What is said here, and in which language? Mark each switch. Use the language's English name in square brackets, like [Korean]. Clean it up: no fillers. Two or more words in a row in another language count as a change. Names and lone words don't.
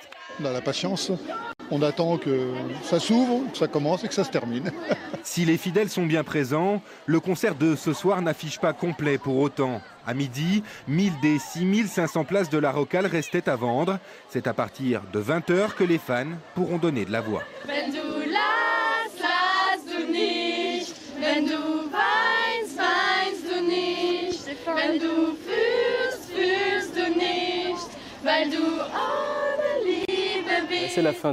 [French] On a la patience, on attend que ça s'ouvre, que ça commence et que ça se termine. Si les fidèles sont bien présents, le concert de ce soir n'affiche pas complet pour autant. À midi, 1000 des 6500 places de la Rocale restaient à vendre. C'est à partir de 20h que les fans pourront donner de la voix. [German] Wenn du lachst, lachst du nicht. Wenn du weinst, weinst du nicht. Wenn du fühlst, fühlst du nicht. Weil du ohne Liebe bist. [French] C'est la fin de